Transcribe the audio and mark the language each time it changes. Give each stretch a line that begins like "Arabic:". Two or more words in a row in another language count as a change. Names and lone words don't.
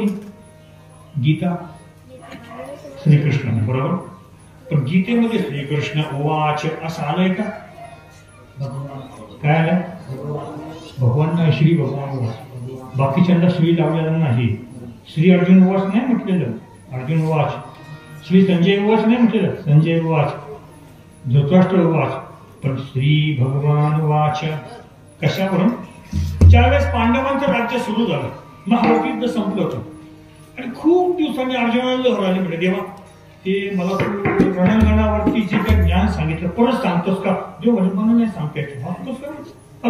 Marathi: गीता श्रीकृष्णाने, बरोबर. पण गीतेमध्ये
Sanskrit: श्रीकृष्ण उवाच
Marathi: असं आलंय का? काय आलं? भगवान नाही,
Sanskrit: श्री भगवान उवाच.
Marathi: बाकीच्यांना श्री लावलेला नाही.
Sanskrit: श्री अर्जुन उवाच
Marathi: नाही म्हटलेलं,
Sanskrit: अर्जुन उवाच. श्री संजय उवाच
Marathi: नाही म्हटलेलं,
Sanskrit: संजय उवाच. धृतराष्ट्र उवाच. पण श्री भगवान उवाच.
Marathi: कशावरून? ज्यावेळेस पांडवांचं राज्य सुरू झालं, महाभारत संपलं होतं आणि खूप दिवसांनी अर्जुनाला लहराले म्हणजे, देवा ते मला तू रणांगणावरती जे काही ज्ञान सांगितलं परत सांगतोस का? देव म्हणजे मला नाही सांगता येतो. सांगतोस का?